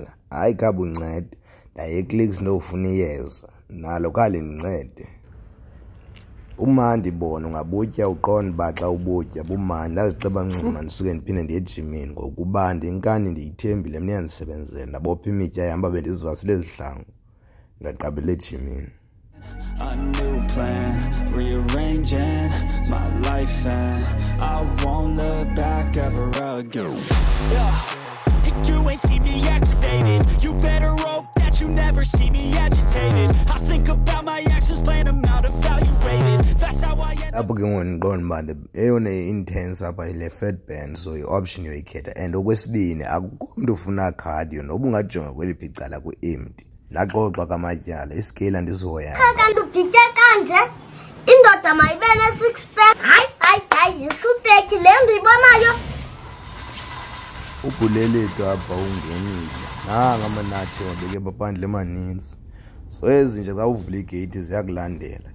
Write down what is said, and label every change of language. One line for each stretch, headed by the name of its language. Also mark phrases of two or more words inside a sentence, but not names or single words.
Xhosa: Hayi khabe uncede ndaye eclicks ndofuna iyeza nalo khale ndincede. Umandi bona ungabutya uqonda uba xa ubutya bumandi. Ndaziceba ncima ndisuke ndiphinde ndiye ejimini ngokuba ndinkani ndiyithembile mna iyandisebenzela ndabopha imitya yam bendizivasile ezihlangu ndaqabela ejimini.
English: a new plan, rearranging my life and I won't look back ever again. You ain't see me activated. You better hope that you never see me agitated. I think about my actions, plan them out, evaluated. That's how I end.
Xhosa: Apho ke ngondiqonda uba eyona intense apha ile fat burn so i-option yoyikhetha and okwesibini akukho mntu ufuna cardio noba ungajonga kweliphi icala kwi-empty. Laxoxa kamatyala iskale andizohoyanga. Kanti ubhitye kanje indoda mayibe ne-six pack. Hayi yisupeki le ndiyibonayo. Ubhulelethu apha ungenile nanga amanatshi wabeke baphandle emaninzi so ezi nje xa uvula igate ziyakulandela.